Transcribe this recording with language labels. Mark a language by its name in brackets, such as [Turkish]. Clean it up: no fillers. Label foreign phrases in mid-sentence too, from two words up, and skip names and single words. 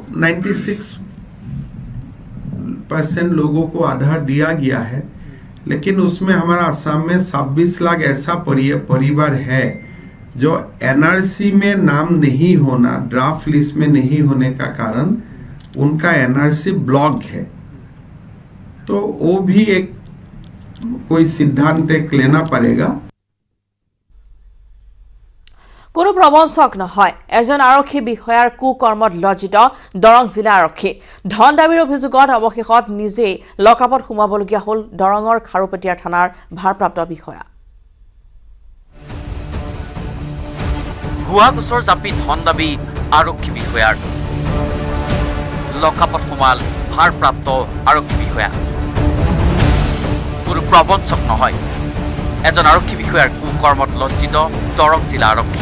[Hindi] 96% लोगों को आधार दिया गया है लेकिन उसमें हमारा असम में 26 लाख ऐसा परिवार है जो एनआरसी में नाम नहीं होना ड्राफ्ट लिस्ट में नहीं होने का कारण उनका एनआरसी ब्लॉक है तो वो भी एक कोई सिद्धांत एक लेना पड़ेगा [Assamese] কোনো প্ৰবঞ্চক নহয় এজন আৰক্ষী বিষয়াৰ কুকৰ্মত লজ্জিত দৰং জিলা আৰক্ষী ধন দাবীৰ অভিযোগত অৱশেষত নিজেই লকআপত সোমাবলগীয়া হ'ল দৰঙৰ খাৰুপেটিয়া থানাৰ ভাৰপ্ৰাপ্ত বিষয়া ভুৱা গোচৰ জাপি ধন দাবী আৰক্ষী বিষয়াৰ লকআপত সোমাল ভাৰপ্ৰাপ্ত আৰক্ষী বিষয়া কোনো প্ৰবঞ্চক নহয় এজন আৰক্ষী বিষয়াৰ কুকৰ্মত লজ্জিত দৰং জিলা আৰক্ষী